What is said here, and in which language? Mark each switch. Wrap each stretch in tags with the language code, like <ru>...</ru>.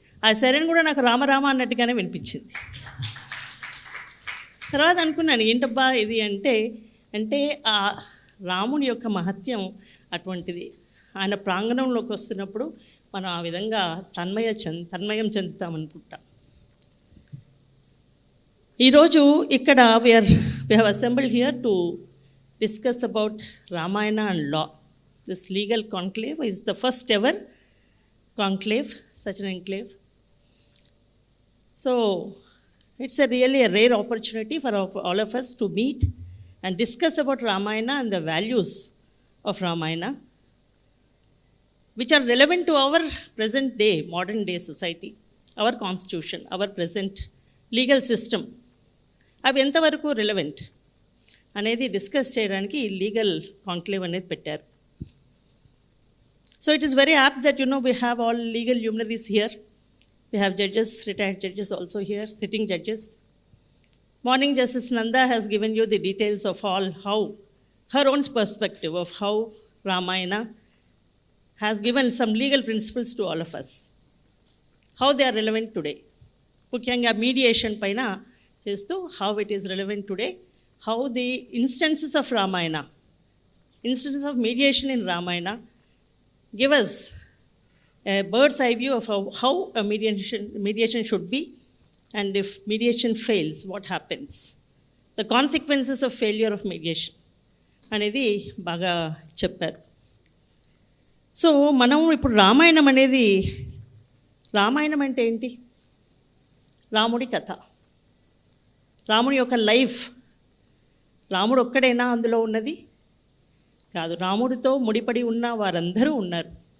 <te>ఆ సైరన్ కూడా నాకు రామరామ అన్నట్టుగానే వినిపించింది. తర్వాత అనుకున్నాను ఏంటబ్బా ఇది అంటే ఆ రాముని యొక్క మహత్యం అటువంటిది. ఆయన ప్రాంగణంలోకి వస్తున్నప్పుడు మనం ఆ విధంగా తన్మయం చెందుతామనుకుంటాం. ఈరోజు ఇక్కడ</te> <en>we have assembled here to discuss about Ramayana and law. This legal conclave is the first ever conclave, such an enclave. So it's really a rare opportunity for all of us to meet and discuss about Ramayana and the values of Ramayana, which are relevant to our present day, modern day society, our constitution, our present legal system.</en> <te>అవి ఎంతవరకు relevant అనేది discuss చేయడానికి legal conclave అనేది పెట్టారు.</te> <en>So it is very apt that we have all legal luminaries here. We have judges, retired judges also here, sitting judges. Morning Justice Nanda has given you the details of all how her own perspective of how Ramayana has given some legal principles to all of us, how they are relevant today.</en> <te>ముఖ్యంగా mediation పైన చేస్తూ</te> <en>how it is relevant today, how the instances of Ramayana, instances of mediation in Ramayana give us a bird's eye view of how a mediation should be, and if mediation fails, what happens, the consequences of failure of mediation</en> <te>అనేది బాగా చెప్పారు. So మనం ఇప్పుడు రామాయణం అనేది, రామాయణం అంటే ఏంటి? రాముడి కథ, రాముడి యొక్క లైఫ్. రాముడు ఒక్కడైనా అందులో ఉన్నది కాదు, రాముడితో ముడిపడి ఉన్న వారందరూ ఉన్నారు.</te>